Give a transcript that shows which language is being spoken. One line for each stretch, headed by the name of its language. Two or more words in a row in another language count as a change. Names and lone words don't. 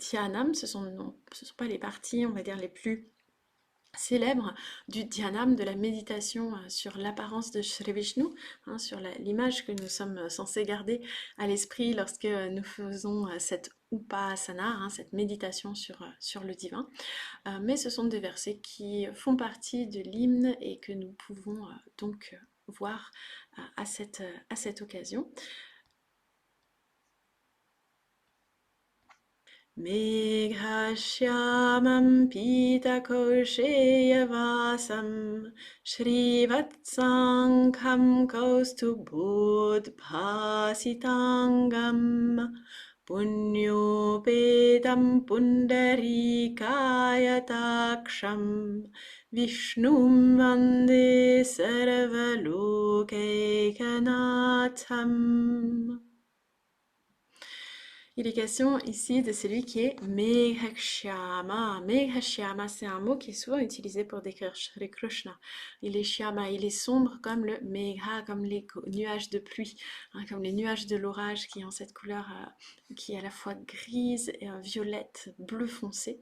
French: Ce sont pas les parties, on va dire, les plus célèbre du dhyanam, de la méditation sur l'apparence de Shri Vishnu, hein, sur l'image que nous sommes censés garder à l'esprit lorsque nous faisons cette upasana, hein, cette méditation sur le divin. Mais ce sont des versets qui font partie de l'hymne et que nous pouvons donc voir à cette occasion.
Sanskrit: मेघश्यामं पीतकौशेयवासं श्रीवत्साङ्कं कौस्तुभोद्भासिताङ्गं पुण्योपेतं पुण्डरीकायताक्षं विष्णुं वन्दे सर्वलोकैकनाथम्.
French: Il est question ici de celui qui est Meghashyama. Meghashyama, c'est un mot qui est souvent utilisé pour décrire Shri Krishna. Il est Shyama, il est sombre comme le Megha, comme les nuages de pluie, hein, comme les nuages de l'orage qui ont cette couleur qui est à la fois grise, et, violette, bleu foncé.